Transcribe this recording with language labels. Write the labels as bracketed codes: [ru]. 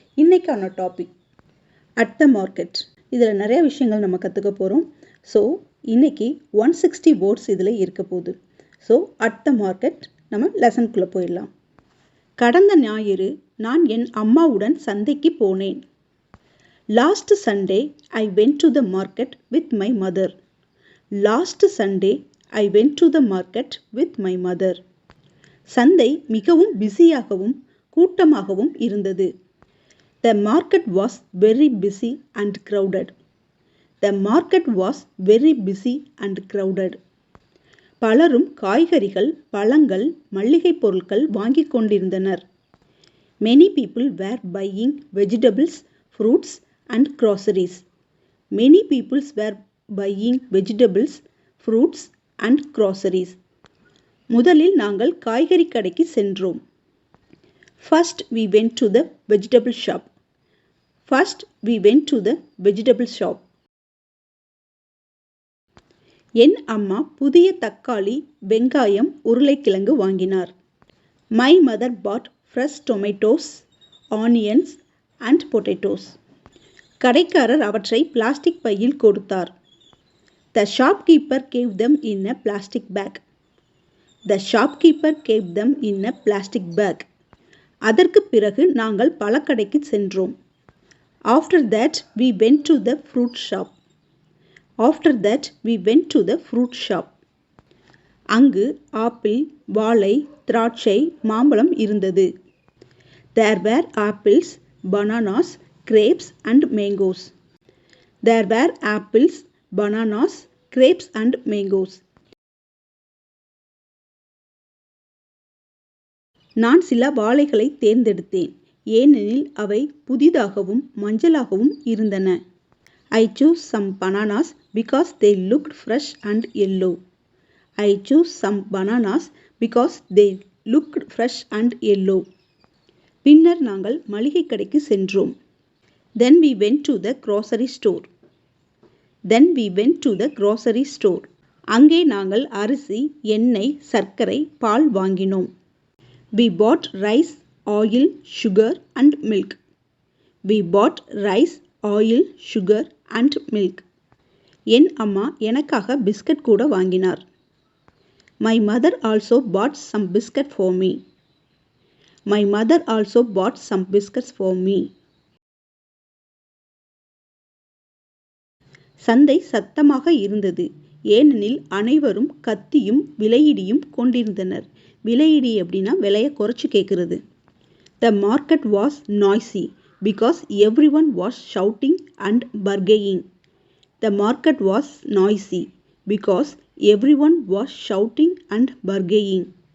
[ta] இன்றைக்கான topic at the market. இதில் நிறைய விஷயங்கள் நம்ம கற்றுக்க போகிறோம். ஸோ இன்றைக்கி 160 வேர்ட்ஸ் இதில் இருக்க போகுது. ஸோ அட் த மார்க்கெட் நம்ம லெசனுக்குள்ளே போயிடலாம். கடந்த ஞாயிறு நான் என் அம்மாவுடன் சந்தைக்கு போனேன். [en] Last Sunday, I went to the market with my mother. Last Sunday, I went to the market with my mother. [ta] சந்தை மிகவும் பிஸியாகவும் கூட்டமாகவும் இருந்தது. [en] The market was very busy and crowded. The market was very busy and crowded. [ta] பலரும் காய்கறிகள், பழங்கள், மளிகை பொருட்கள் வாங்கிக் கொண்டிருந்தனர். [en] Many people were buying vegetables, fruits and groceries. Many people were buying vegetables, fruits and groceries. [ta] முதலில் நாங்கள் காய்கறி கடைக்கு சென்றோம். [en] First we went to the vegetable shop. First we went to the vegetable shop. [ta] என் அம்மா புதிய தக்காளி, வெங்காயம், உருளைக்கிழங்கு வாங்கினார். [en] My mother bought fresh tomatoes, onions and potatoes. [ta] கடைக்காரர் அவற்றை பிளாஸ்டிக் பையில் கொடுத்தார். [en] The shopkeeper gave them in a plastic bag. The shopkeeper gave them in a plastic bag. [ta] அதற்கு பிறகு நாங்கள் பழக்கடைக்கு சென்றோம். [en] After that we went to the fruit shop. After that we went to the fruit shop. [ta] அங்கு apple, வாழை, திராட்சை, மாம்பழம் இருந்தது. [en] There were apples, bananas, grapes and mangoes. There were apples, bananas, grapes and mangoes. [ta] நான் சில வாழைகளை தேர்ந்தெடுத்தேன், ஏனெனில் அவை புதிதாகவும் மஞ்சளாகவும் இருந்தன. [en] I chose some bananas because they looked fresh and yellow. I chose some bananas because they looked fresh and yellow. [ta] பின்னர் நாங்கள் மளிகை கடைக்கு சென்றோம். [en] Then we went to the grocery store. Then we went to the grocery store. [ta] அங்கே நாங்கள் அரிசி, எண்ணெய், சர்க்கரை, பால் வாங்கினோம். [en] We bought rice, oil, sugar and milk. We bought rice, oil, sugar and milk. [ta] என் அம்மா எனக்காக பிஸ்கட் கூட வாங்கினார். [en] My mother also bought some biscuit for me. My mother also bought some biscuits for me. [ta] சந்தை சத்தமாக இருந்தது, ஏனெனில் அனைவரும் கத்தியும் விலையிடியும் கொண்டிருந்தனர். விலையிடி அப்படின்னா விலையை குறைச்சி கேட்குறது. [en] The market was noisy because everyone was shouting and bargaining. The market was noisy because everyone was shouting and bargaining.